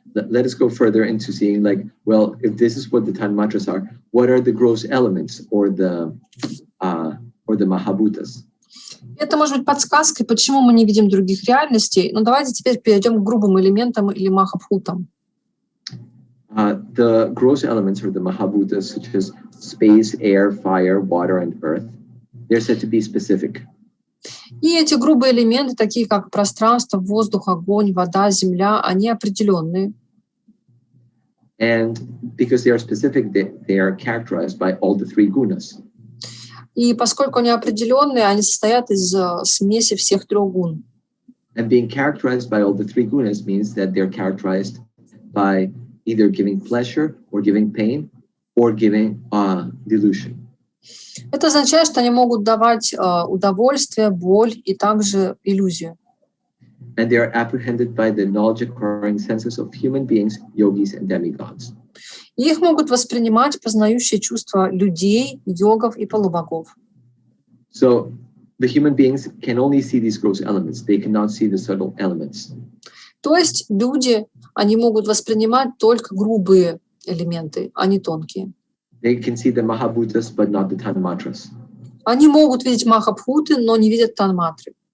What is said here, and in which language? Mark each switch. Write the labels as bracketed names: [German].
[English] Let us go further into seeing, if this is what the tан-matras are, what are the gross elements or the Mahabhutas? [Russian] Это может быть подсказкой, почему мы не видим других реальностей. Но давайте теперь перейдем к грубым элементам или махабхутам. [English] The gross elements or the Mahabhutas, such as space, air, fire, water, and earth, they're said to be specific. [Russian] И эти грубые элементы, такие как пространство, воздух, огонь, вода, земля, они определенные. [English] And because they are specific, they are characterized by all the 3 gunas. [Russian] И поскольку они определенные, они состоят из смеси всех 3 гун. [English] And being characterized by all the 3 gunas means that they're characterized by either giving pleasure or giving pain or giving delusion. [Russian] Это означает, что они могут давать удовольствие, боль и также иллюзию. [English] and they are apprehended by the knowledge-acquiring senses of human beings, yogis, and demigods. [Russian] Их могут воспринимать познающие чувства людей, йогов и полубогов. [English] So the human beings can only see these gross elements. They cannot see the subtle elements. [Russian] То есть люди, они могут воспринимать только грубые элементы, а не тонкие. [English] They can see the Mahabhutas, but not the tан-матры. [Russian] Они могут видеть Маха-бхуты, но не видят тан-матры.